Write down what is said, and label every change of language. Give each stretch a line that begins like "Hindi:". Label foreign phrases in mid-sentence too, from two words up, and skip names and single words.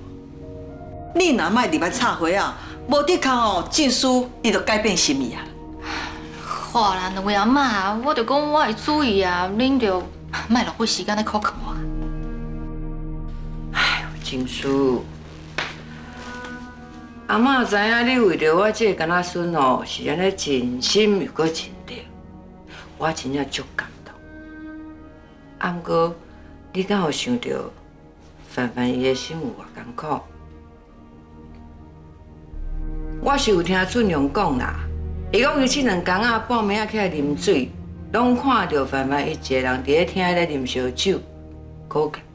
Min Nan Chinese: 你若莫入来插花啊，无得空哦，静书伊就改变心意啊。好啦，两位阿嬷，我就讲我会注意啊，恁就莫浪费时间咧苦劝我。哎呦，静书，阿嬷知影你为着我这个干仔孙哦，是安尼尽心又搁尽力，我真正足感动。啊，毋过你敢有想到凡凡伊的心有偌艰苦？我是有听俊良讲啦，伊讲伊这2天啊，半暝啊起来啉水，拢看到凡凡伊一个人伫咧厅咧啉烧酒，苦干。